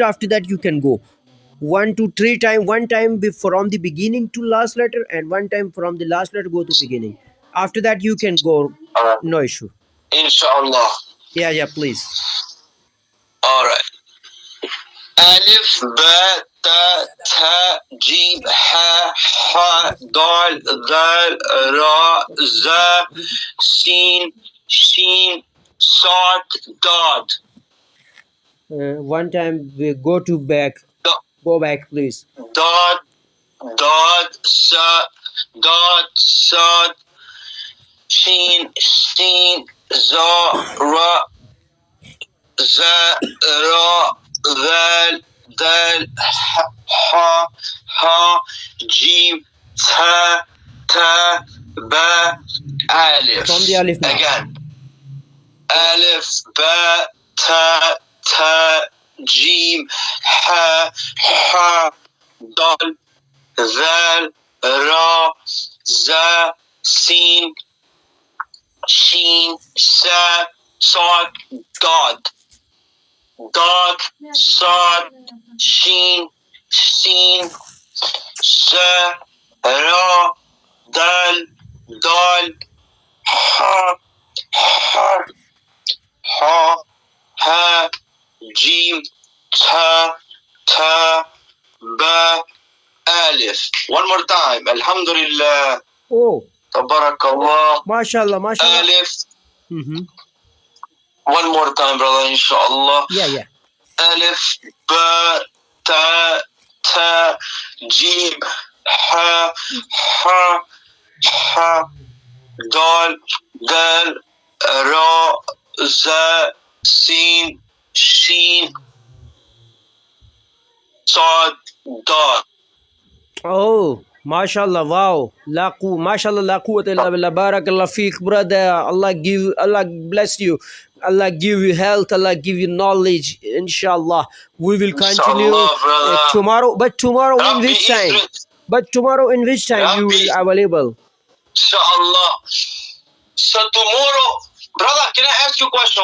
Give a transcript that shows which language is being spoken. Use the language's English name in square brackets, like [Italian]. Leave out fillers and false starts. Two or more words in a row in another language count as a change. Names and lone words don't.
[English] After that, you can go. 1, 2, 3 times. 1 time from the beginning to last letter, and 1 time from the last letter go to beginning. After that, you can go. No issue. Inshallah. Yeah, please. All right. Alif, [Arabic] باء، تاء، ثاء، جيم، حاء، خاء, دال، ذال، راء، زاي، سين, شين، صاد، ضاد. [English] 1 time we go to back. Go back, please. [Arabic] ضاد، صاد، شين, زاي، راء، راء، دال, حاء، جيم، تاء، باء, alif. [English] From the alif now. Again. Alif, [Arabic] باء، تاء، جيم، حاء, دال، ذال، راء، زاي، سين، شين, ثاء، صاد، ضاد. ضاد، صاد، شين، ثاء، راء, dal, حاء، جيم، تاء، باء, [English] alif. One more time. Alhamdulillah. Oh. Tabarakallah. MashaAllah. Alif. One more time, brother, inshallah. Yeah. Alif, [Arabic] باء، تاء، جيم، حاء, دال، راء، زاي، سين, شين، صاد، ضاد. [English] Oh, mashallah, wow. [Arabic] ما شاء الله، لا قوة إلا بالله. بارك الله فيك, [English] brother. Allah bless you. Allah give you health. Allah give you knowledge. Inshallah. We will continue tomorrow. But tomorrow in which time? You will available? Inshallah. So tomorrow, brother, can I ask you a question?